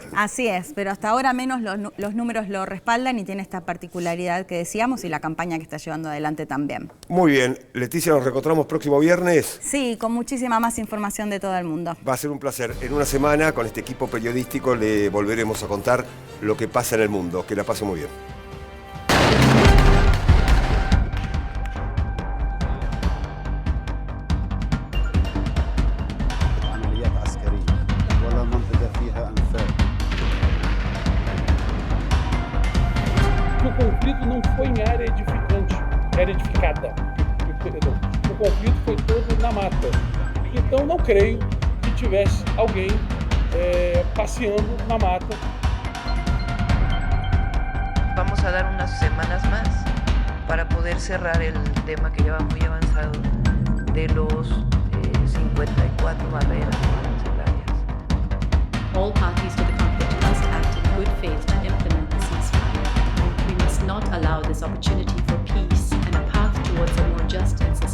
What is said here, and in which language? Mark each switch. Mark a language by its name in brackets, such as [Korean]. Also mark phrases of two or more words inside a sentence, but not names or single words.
[Spanish] Así es, pero hasta ahora menos los números lo respaldan y tiene esta particularidad que decíamos y la campaña que está llevando adelante también. Muy bien. Leticia, nos reencontramos próximo viernes. Sí, con muchísima más información de todo el mundo. Va a ser un placer. En una semana, con este equipo periodístico, le volveremos a contar lo que pasa en el mundo. Que la pase muy bien. [Arabic] عمليات عسكرية ولا منطقة فيها أنفاق. [Portuguese] O conflito não foi em área edificada. Perdão. O conflito foi todo na mata. Então não creio que tivesse alguém passeando na mata. [Spanish] Vamos a dar unas semanas más para poder cerrar el tema que lleva muy avanzado de los 54 barreras arancelarias. [English] All parties to the conflict must act in good faith to implement the ceasefire. We must not allow this opportunity for peace and a path towards a more just